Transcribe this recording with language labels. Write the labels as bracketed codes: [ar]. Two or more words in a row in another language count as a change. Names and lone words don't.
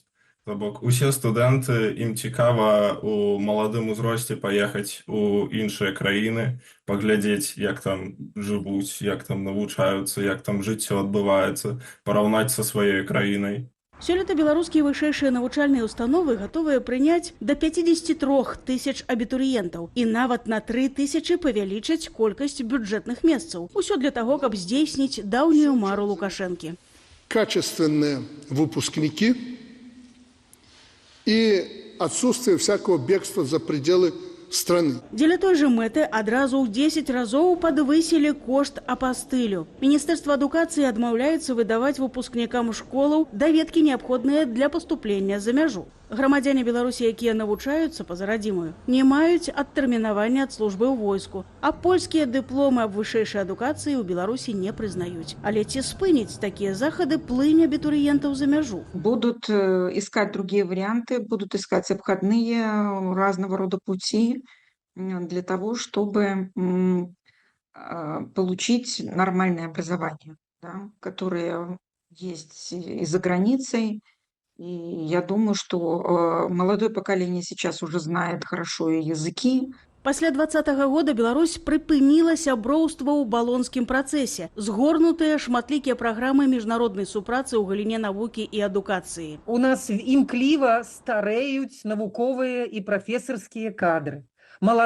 [be] То бок усе студэнты, ім цікава у маладым узросце паехаць у іншыя краіны, паглядзець, як там жывуць, як там навучаюцца, як там жыццё адбываецца, параўнаць са сваёй краінай. Сёлета беларускія вышэйшыя навучальныя установы гатовыя прыняць да 53 000 абітурыентаў і нават на 3000 павялічаць колькасць бюджэтных месцаў. Усё для таго, каб здзейсніць даўнюю мару Лукашэнкі. [ru] Качественные выпускники и отсутствие всякого бегства за пределы страны. [be] Дзеля той жа мэты адразу ў 10 разоў падвысілі кошт апастылю. Міністэрства адукацыі адмаўляецца выдаваць выпускнікам школаў даведкі, неабходныя для паступлення за мяжу. Грамадзяне Беларусі, якія навучаюцца па-за радзімаю, не маюць адтэрмінавання ад службы ў войску, а польскія дыпломы аб вышэйшай адукацыі ў Беларусі не прызнаюць. Але ці спыніць такія захады плынь абітурыентаў за мяжу? [ru] Будут искать другие варианты, будут искать обходные разного рода пути для того, чтобы получить нормальное образование, да, которое есть и за границей. И я думаю, что молодое поколение сейчас уже знает хорошо и языки. [be] Пасля 2020 года Беларусь прыпыніла сяброўства ў балонскім працэсе, згорнутыя шматлікія праграмы міжнароднай супрацы ў галіне навукі і адукацыі. У нас імкліва стареюць навуковыя і прафесарскія кадры.